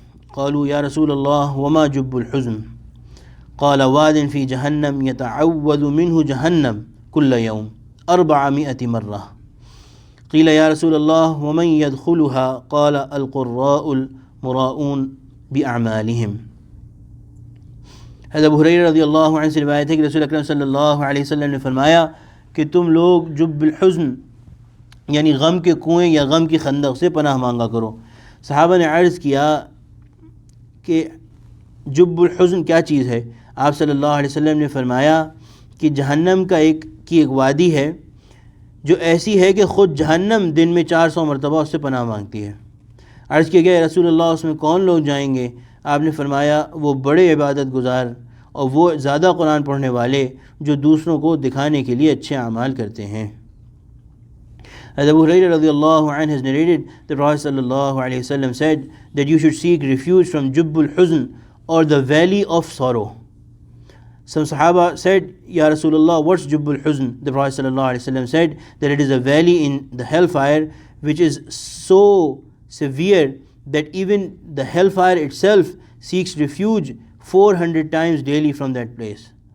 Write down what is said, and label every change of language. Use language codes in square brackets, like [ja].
[ar] قالوا يا رسول الله وما جب الحزن؟ قال واد في جهنم يتعوذ منه جهنم كل يوم 400 مرة. قيل يا رسول الله ومن يدخلها؟ قال القراء المراؤون بأعمالهم. [ur] حضرت ابو ہریرہ رضی اللہ عنہ سے روایت ہے کہ رسول اکرم صلی اللہ علیہ وسلم نے فرمایا کہ تم لوگ جب الحزن یعنی غم کے کنویں یا غم کی خندق سے پناہ مانگا کرو. صحابہ نے عرض کیا کہ جب الحزن کیا چیز ہے؟ آپ صلی اللہ علیہ وسلم نے فرمایا کہ جہنم کا ایک وادی ہے جو ایسی ہے کہ خود جہنم دن میں 400 مرتبہ اس سے پناہ مانگتی ہے. عرض کیا گیا رسول اللہ اس میں کون لوگ جائیں گے؟ آپ نے فرمایا وہ بڑے عبادت گزار اور وہ زیادہ قرآن پڑھنے والے جو دوسروں کو دکھانے کے لیے اچھے اعمال کرتے ہیں. [en] As Abu Hurairah radiallahu anhu has narrated, the Prophet sallallahu alayhi wasallam said that you should seek refuge from Jubbul Huzn, or the valley of sorrow. Some Sahaba said, Ya Rasulullah, what's Jubbul Huzn? The Prophet sallallahu alayhi wasallam said that it is a valley in the hellfire which is so severe that even the hellfire itself seeks refuge 400 times daily from that place.